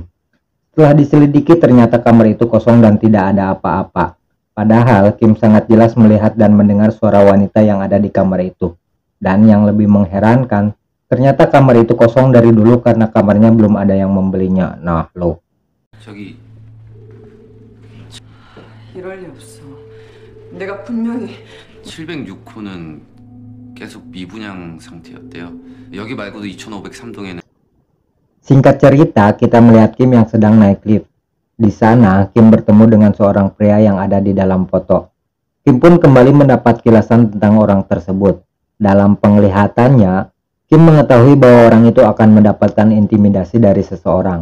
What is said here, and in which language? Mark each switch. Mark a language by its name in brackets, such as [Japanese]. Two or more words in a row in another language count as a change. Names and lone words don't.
[Indonesian] Setelah diselidiki ternyata kamar itu kosong dan tidak ada apa-apa. Padahal Kim sangat jelas melihat dan mendengar suara wanita yang ada di kamar itu. Dan yang lebih mengherankan, ternyata kamar itu kosong dari dulu karena kamarnya belum ada yang membelinya. Nah, loh. [Korean] 저기 이럴 리 없어. 내가 분명히 706호는 계속 미분양 상태였대요. 여기 말고도 2503동에는 [Indonesian] Singkat cerita, kita melihat Kim yang sedang naik lift. Di sana, Kim bertemu dengan seorang pria yang ada di dalam foto. Kim pun kembali mendapat kilasan tentang orang tersebut. Dalam penglihatannya, Kim mengetahui bahwa orang itu akan mendapatkan intimidasi dari seseorang.